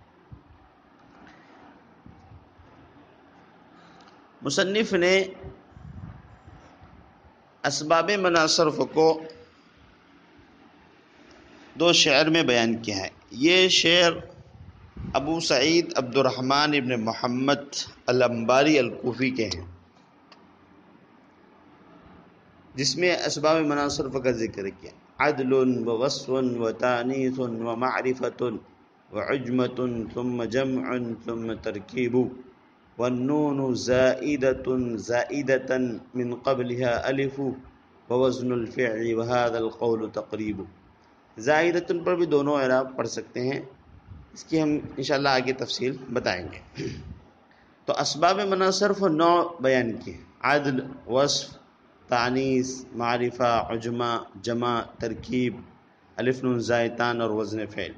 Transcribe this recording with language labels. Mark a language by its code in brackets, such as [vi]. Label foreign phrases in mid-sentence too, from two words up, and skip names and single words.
[ur] مصنف نے اسباب مناصرف کو 2 شعر میں بیان کیا ہے۔ یہ شعر ابو سعید عبد الرحمن ابن محمد الانباری الکوفی کے ہیں، جس میں اسباب مناصرف کا ذکر کیا، [ar] عدل و وصف و تانیث و معرفت و عجمت ثم جمع ثم ترکیب والنون زائدة من قبلها الف ووزن الفعل وهذا القول تقریب۔ [ur] زائدۃ پر بھی دونوں اعراب پڑھ سکتے ہیں، اس کی ہم انشاءاللہ آگے تفصیل بتائیں گے۔ تو اسباب مناصرف 9 بیان کیے، عدل، وصف، تانیث، معرفہ، عجمہ، جمع، ترکیب، الف نون زائدتان اور وزن فعل،